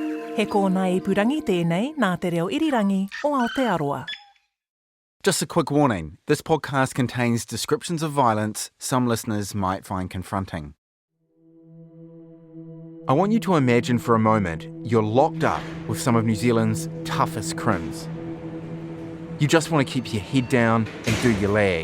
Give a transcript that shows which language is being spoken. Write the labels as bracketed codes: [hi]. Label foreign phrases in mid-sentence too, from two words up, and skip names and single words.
[mi] He kōna ipurangi tēnei nā te reo irirangi o Aotearoa. [en] Just a quick warning, this podcast contains descriptions of violence some listeners might find confronting. I want you to imagine for a moment you're locked up with some of New Zealand's toughest crims. You just want to keep your head down and do your lag.